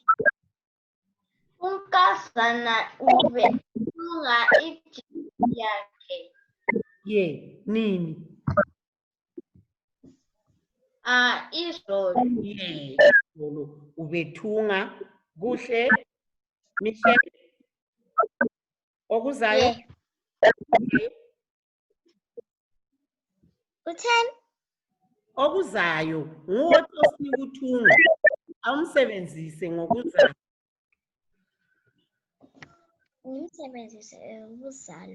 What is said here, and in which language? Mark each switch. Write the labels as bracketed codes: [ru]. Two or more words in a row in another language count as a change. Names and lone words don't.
[nd] Unkazana ubethunga ijini yakhe. Ye, nini? Izolo. Ye, izolo ubethunga. Kuhle. Michelle. Okuzayo. Utheni? Okuzayo nguwothi osinika uthunga. Awumsebenzise ngokuzayo. Ngimsebenzise ukuzalo.